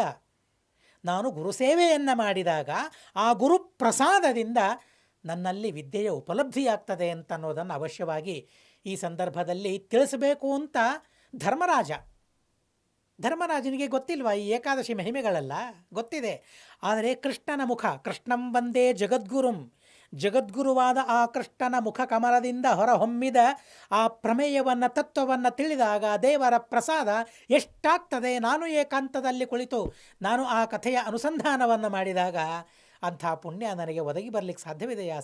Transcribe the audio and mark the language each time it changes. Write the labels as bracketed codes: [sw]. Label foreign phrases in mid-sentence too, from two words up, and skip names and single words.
[kn] ನಾನು ಗುರುಸೇವೆಯನ್ನು ಮಾಡಿದಾಗ ಆ ಗುರುಪ್ರಸಾದದಿಂದ ನನ್ನಲ್ಲಿ ವಿದ್ಯೆಯ ಉಪಲಬ್ಧಿಯಾಗ್ತದೆ ಅಂತ ಅನ್ನೋದನ್ನು ಅವಶ್ಯವಾಗಿ ಈ ಸಂದರ್ಭದಲ್ಲಿ ತಿಳಿಸಬೇಕು ಅಂತ ಧರ್ಮರಾಜನಿಗೆ ಗೊತ್ತಿಲ್ವಾ ಈ ಏಕಾದಶಿ ಮಹಿಮೆಗಳೆಲ್ಲ? ಗೊತ್ತಿದೆ. ಆದರೆ ಕೃಷ್ಣನ ಮುಖ, [sa] ಕೃಷ್ಣಂ ವಂದೇ ಜಗದ್ಗುರುಂ, [kn] ಜಗದ್ಗುರುವಾದ ಆ ಕೃಷ್ಣನ ಮುಖ ಕಮಲದಿಂದ ಹೊರಹೊಮ್ಮಿದ ಆ ಪ್ರಮೇಯವನ್ನು, ತತ್ವವನ್ನು ತಿಳಿದಾಗ ದೇವರ ಪ್ರಸಾದ ಎಷ್ಟಾಗ್ತದೆ. ನಾನು ಏಕಾಂತದಲ್ಲಿ ಕುಳಿತು ನಾನು ಆ ಕಥೆಯ ಅನುಸಂಧಾನವನ್ನು ಮಾಡಿದಾಗ ಅಂಥ ಪುಣ್ಯ ನನಗೆ ಒದಗಿ ಬರಲಿಕ್ಕೆ ಸಾಧ್ಯವಿದೆಯಾ?